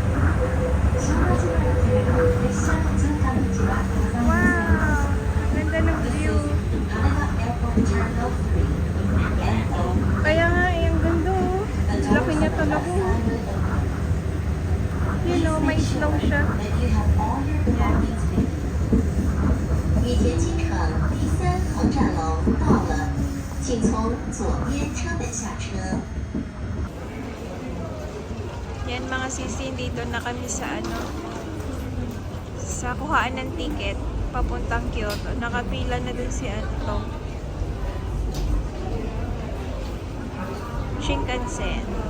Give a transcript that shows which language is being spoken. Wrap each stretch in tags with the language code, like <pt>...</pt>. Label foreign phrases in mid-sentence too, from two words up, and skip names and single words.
<tl>Wow! Ganda ng view. Kaya nga, ang ganda oh. Laki niya talaga oh. Yun oh, may slow siya. Yan.</tl> <zh>已捷机场第3航站楼到了，请从左边车门下车。</zh> <tl>Yan mga sisi, dito na kami sa ano, sa kuhaan ng ticket. papuntang Kyoto. Nakapila na dun si ano, Shinkansen.</tl>